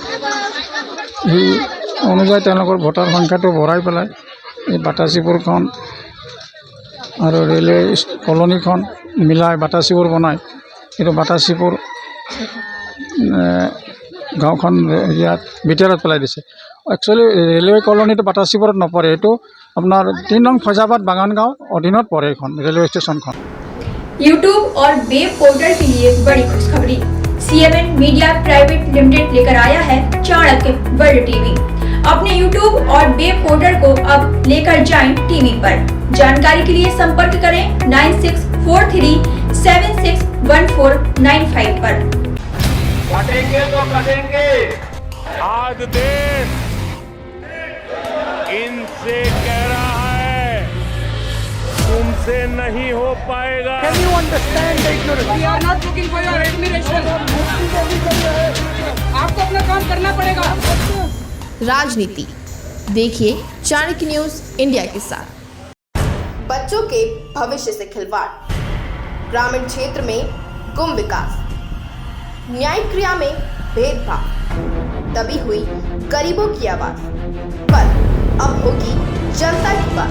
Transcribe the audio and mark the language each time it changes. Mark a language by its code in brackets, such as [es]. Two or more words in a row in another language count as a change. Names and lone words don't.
[as] সেই অনুযায়ী তেওঁলোকৰ ভোটাৰ সংখ্যাটো বঢ়াই পেলাই এই বাতাসীপুৰখন আৰু ৰেলৱে কলনীখন মিলাই বাতাসীপুৰ বনায়। কিন্তু বাতাসীপুৰ গাঁওখন ইয়াত বিটিআৰত পেলাই দিছে। একচুৱেলি ৰেলৱে কলনীটো বাতাচীপুৰত নপৰে, এইটো আপোনাৰ 3 নং ফৈজাবাদ বাগানগাঁও অধীনত পৰে এইখন ৰেলৱে ষ্টেচনখন। [hi] यूट्यूब और [en] web portal [hi] के लिए बड़ी खुशखबरी। CMN मीडिया प्राइवेट लिमिटेड लेकर आया है चाणक्य वर्ल्ड टीवी। अपने यूट्यूब और [en] web portal [hi] को अब लेकर जाएं टीवी पर। जानकारी के लिए संपर्क करें 9643761495 पर। कटेंगे तो कटेंगे। आज देश इनसे कह रहा है तुमसे नहीं हो पाएगा। [en] Can you understand the ignorance? We are not looking for your admiration. [hi] आपको अपना काम करना पड़ेगा। राजनीति देखिए चाणक्य न्यूज इंडिया के साथ। बच्चों के भविष्य से खिलवाड़, ग्रामीण क्षेत्र में गुम विकास, न्यायिक क्रिया में भेदभाव, दबी हुई गरीबों की आवाज, पर अब होगी जनता की बात।